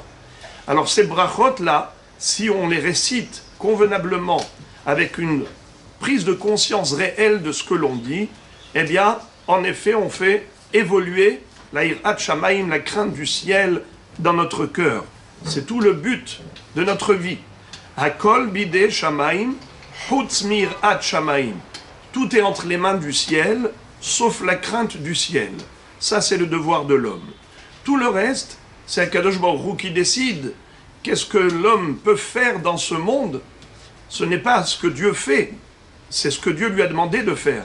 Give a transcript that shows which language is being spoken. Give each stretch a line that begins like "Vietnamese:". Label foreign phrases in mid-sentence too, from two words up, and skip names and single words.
French: Alors ces brachot là, si on les récite convenablement, avec une prise de conscience réelle de ce que l'on dit, eh bien, en effet, on fait évoluer la
Hebrew: יראת שמים,
French: la crainte du ciel dans notre cœur. C'est tout le but de notre vie.
Hebrew: הכל בידי שמים, חוץ מיראת שמים.
French: Tout est entre les mains du ciel, sauf la crainte du ciel. Ça, c'est le devoir de l'homme. Tout le reste, c'est
Hebrew: הקדוש ברוך הוא
French: qui décide. Qu'est-ce que l'homme peut faire dans ce monde? Ce n'est pas ce que Dieu fait, c'est ce que Dieu lui a demandé de faire.